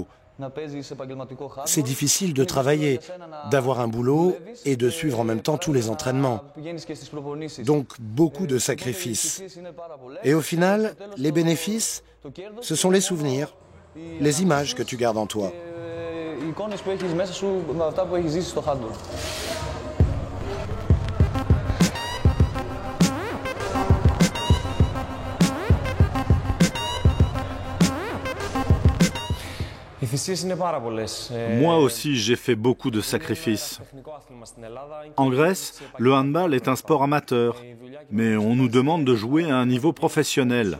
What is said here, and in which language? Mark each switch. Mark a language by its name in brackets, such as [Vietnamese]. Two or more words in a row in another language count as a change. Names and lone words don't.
[French] C'est difficile de travailler, d'avoir un boulot et de suivre en même temps tous les entraînements. Donc beaucoup de sacrifices. Et au final, les bénéfices, ce sont les souvenirs, les images que tu gardes en toi. [Greek] Οι εικόνες που έχεις μέσα σου με αυτά που έχεις ζήσει στο handball. [French] Moi aussi, j'ai fait beaucoup de sacrifices. En Grèce, le handball est un sport amateur, mais on nous demande de jouer à un niveau professionnel.